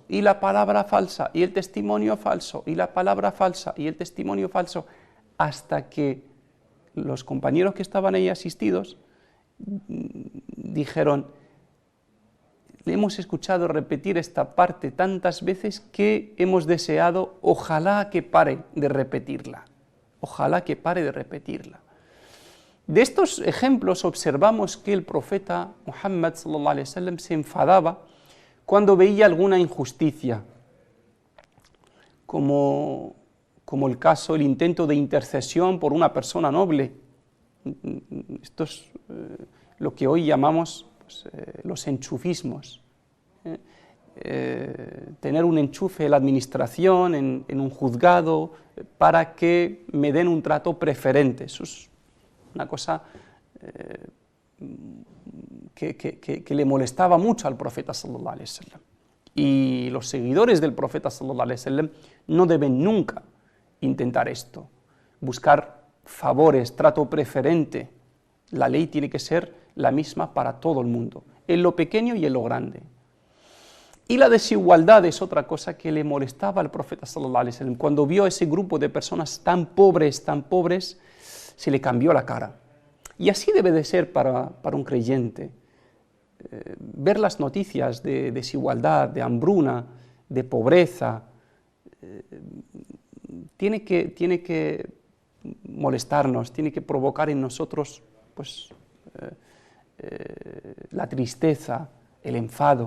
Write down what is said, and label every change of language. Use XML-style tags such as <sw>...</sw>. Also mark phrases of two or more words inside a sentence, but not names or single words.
<es>y la palabra falsa, y el testimonio falso, y la palabra falsa, y el testimonio falso, hasta que los compañeros que estaban ahí asistidos dijeron: le hemos escuchado repetir esta parte tantas veces que hemos deseado, ojalá que pare de repetirla, ojalá que pare de repetirla. De estos ejemplos observamos que el profeta Muhammad</es> <ar>صلى الله عليه وسلم</ar> <es>se enfadaba cuando veía alguna injusticia, como el caso, el intento de intercesión por una persona noble. Esto es lo que hoy llamamos los enchufismos. Tener un enchufe en la administración, en un juzgado, para que me den un trato preferente. Eso es una cosa que le molestaba mucho al profeta</es> <ar>صلى الله عليه وسلم.</ar> <es>Y los seguidores del profeta</es> <ar>صلى الله عليه وسلم</ar> <es>no deben nunca intentar esto, buscar favores, trato preferente. La ley tiene que ser la misma para todo el mundo, en lo pequeño y en lo grande. Y la desigualdad es otra cosa que le molestaba al profeta</es> <ar>صلى الله عليه وسلم.</ar> <es>Cuando vio a ese grupo de personas tan pobres, se le cambió la cara. Y así debe de ser para un creyente. Ver las noticias de desigualdad, de hambruna, de pobreza, tiene que molestarnos, tiene que provocar en nosotros la tristeza, el enfado.</es>